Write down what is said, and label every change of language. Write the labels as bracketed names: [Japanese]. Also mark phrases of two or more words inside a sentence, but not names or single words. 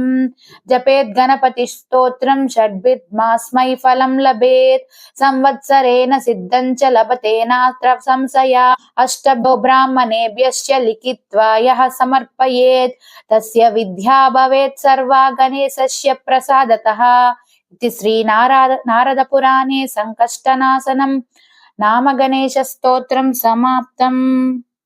[Sanskrit] జపేద్ గణపతి స్తోత్రం షడ్భిర్మాస్మై ఫలం లభేత్ సంవత్సరేణ సిద్ధం చ లభతే నాస్త్ర సంశయ అష్టభో బ్రాహ్మణేభ్యశ్చ లిఖిత్వా యః సమర్పయేత్ తస్య విద్యా భవేత్ సర్వా గణేశస్య ప్రసాదతః इति श्री नारद पुराणे संकष्टनाशनं नाम गणेश स्तोत्रं समाप्तम्।